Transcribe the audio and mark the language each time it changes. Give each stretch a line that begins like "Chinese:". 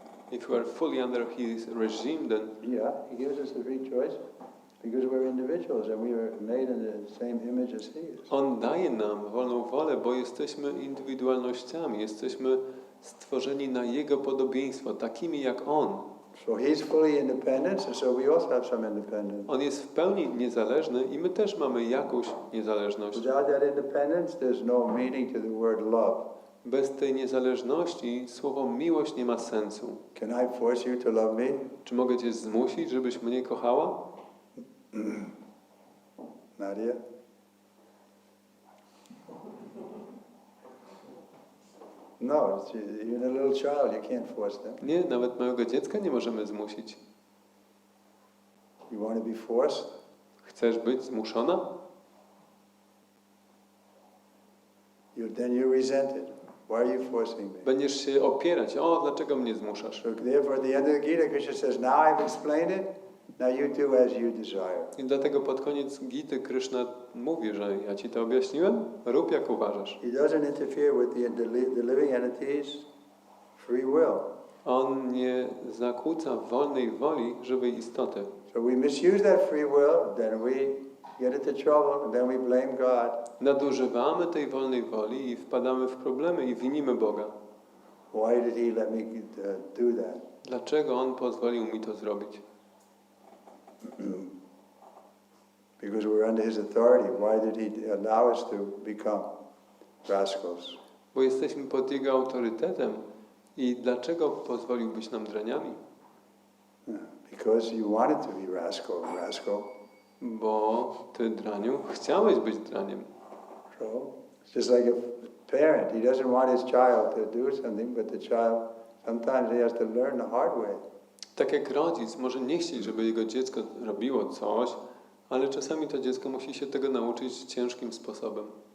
English: If we are fully under His regime, then Yeah, He gives us a free choice. Because we're individuals and we are made in the same image as He is.
Polish: On daje nam wolną wolę, bo jesteśmy indywidualnościami, jesteśmy stworzeni na Jego podobieństwo, takimi jak On.
English: So He's fully independent, and so we also have some independence.
Polish: On jest w pełni niezależny i my też mamy jakąś niezależność.
English: Without that independence, there's no meaning to the word love.
Polish: Bez tej niezależności słowo miłość nie ma sensu.
English: Can I force you to love me?
Polish: Czy mogę Cię zmusić, żebyś mnie kochała?
English: Nadia? No, even a little child, you can't force them.
Polish: Nie, nawet małego dziecka nie możemy zmusić.
English: You want to be forced?
Polish: Chcesz być zmuszona?
English: Then you resent it. Why are you forcing me?
Polish: Będziesz się opierać. O, dlaczego mnie zmuszasz?
English: So therefore, at the end of the Gita, Krishna says, now I've explained it, now you do as you desire.
Polish: I dlatego pod koniec Gity Krishna mówi, że ja Ci to objaśniłem, rób jak uważasz.
English: He doesn't interfere with the living entities' free will.
Polish: On nie zakłóca wolnej woli żywej istoty.
English: So we misuse that free will, then we get into trouble, and then we blame God.
Polish: Nadużywamy tej wolnej woli i wpadamy w problemy i winimy Boga.
English: Why did He let me do that?
Polish: Dlaczego On pozwolił mi to zrobić?
English: Because we're under His authority. Why did He allow us to become rascals?
Polish: Bo jesteśmy pod Jego autorytetem. I dlaczego pozwolił być nam draniami?
English: Because you wanted to be rascal.
Polish: Bo Ty, draniu, chciałeś być draniem.
English: So it's just like a parent. He doesn't want his child to do something, but the child, sometimes he has to learn the hard way.
Polish: Tak jak rodzic może nie chcieć, żeby jego dziecko robiło coś, ale czasami to dziecko musi się tego nauczyć ciężkim sposobem.